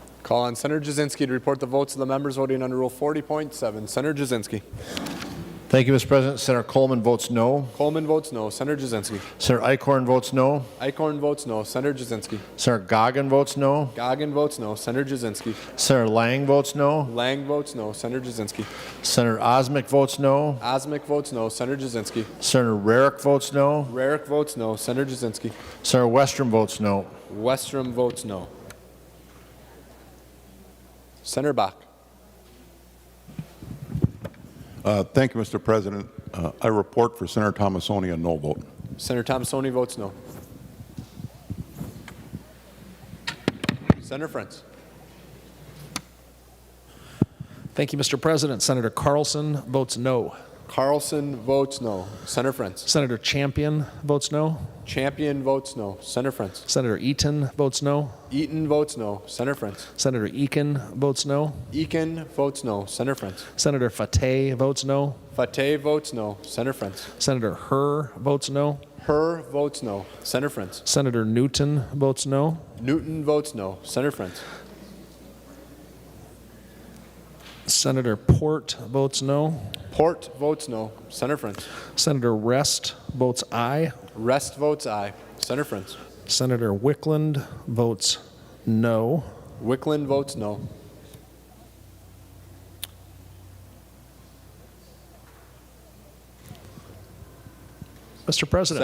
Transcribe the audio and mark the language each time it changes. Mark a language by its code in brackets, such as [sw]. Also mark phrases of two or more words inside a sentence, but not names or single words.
[en] Call on Senator Jasinski to report the votes of the members voting under Rule 40.7. Senator Jasinski. Thank you, Mr. President. Senator Coleman votes no. Coleman votes no. Senator Jasinski. Senator Eichhorn votes no. Eichhorn votes no. Senator Jasinski. Senator Goggin votes no. Goggin votes no. Senator Jasinski. Senator Lang votes no. Lang votes no. Senator Jasinski. Senator Osmic votes no. Osmic votes no. Senator Jasinski. Senator Rarick votes no. Rarick votes no. Senator Jasinski. Senator Westrom votes no. Westrom votes no. Senator Bach. Thank you, Mr. President. I report for Senator Tomassoni a no vote. Senator Tomassoni votes no. Senator Frentz. Thank you, Mr. President. Senator Carlson votes no. Carlson votes no. Senator Frentz. Senator Champion votes no. Champion votes no. Senator Frentz. Senator Eaton votes no. Eaton votes no. Senator Frentz. Senator Eakin votes no. Eakin votes no. Senator Frentz. Senator Fateh votes no. Fateh votes no. Senator Frentz. Senator Herr votes no. Herr votes no. Senator Frentz. Senator Newton votes no. Newton votes no. Senator Frentz. Senator Port votes no. Port votes no. Senator Frentz. Senator Rest votes aye. Rest votes aye. Senator Frentz. Senator Wickland votes no. Wickland votes no. Mr. President.